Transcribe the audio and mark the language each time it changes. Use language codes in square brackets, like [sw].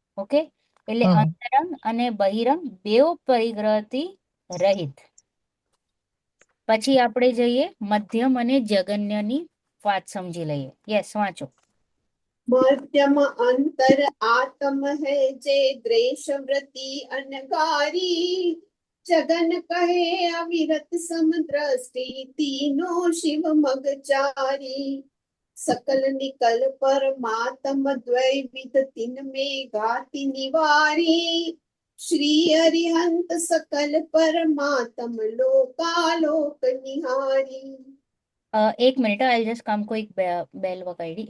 [gu] Okay, એટલે અંતરંગ અને બહિરંગ બેવ પરિગ્રહથી રહિત. પછી આપણે જઈએ મધ્યમ અને જગન્યની વાત સમજી લઈએ. યસ, વાંચો. [hi] मध्यम अंतर आत्म है जे द्वेष वृत्ति अनगारी। जगन कहे अविरत समदृष्टि तीनों शिव मगचारी। सकल निकल परमात्म द्वैविध तिन में घाति निवारी। श्री अरिहंत सकल परमात्म लोकालोक निहारी। [gu] એક મિનિટ, આઈ જસ્ટ કામ કો એક બેલ વગાડી.